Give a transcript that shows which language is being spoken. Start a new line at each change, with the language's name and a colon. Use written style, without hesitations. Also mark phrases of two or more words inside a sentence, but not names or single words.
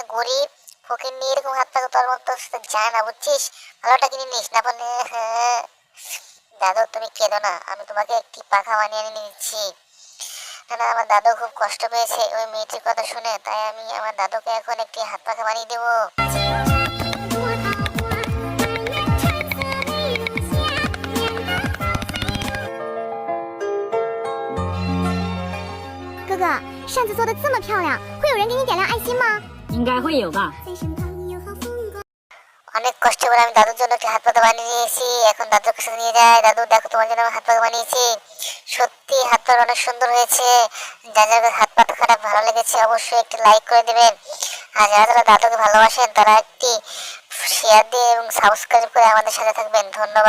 Bangla: গরিব ফকির নিয়ে এরকম হাত পাখা তোর মতো যায় না, বুঝছিস? ভালোটা কিনে নিস না বলে। হ্যাঁ দাদু, তুমি কেঁদো না, আমি তোমাকে একটি পাখা বানিয়ে এনে দিচ্ছি। না না, আমার দাদু খুব কষ্ট পেয়েছে ওই মেয়েটির কথা শুনে, তাই আমি আমার দাদুকে এখন একটি হাত পাখা বানিয়ে দেবো।
Chinese: 哥哥，扇子做的这么漂亮，会有人给你点亮爱心吗？应该会有吧。
Bangla: অনেক কষ্ট করে আমি দাদুর জন্য একটি হাত পাখা বানিয়ে নিয়েছি। এখন দাদুর কাছে নিয়ে যাই। দাদু দেখো, তোমার জন্য আমি হাত পাখা বানিয়েছি। সত্যি হাত পাখা অনেক সুন্দর হয়েছে। যাদের হাত পাখাটা ভালো লেগেছে অবশ্যই একটি লাইক করে দিবেন। আর যারা যারা দাদুকে ভালোবাসেন তারা একটি শেয়ার দিয়ে এবং সাবস্ক্রাইব করে আমাদের সাথে থাকবেন।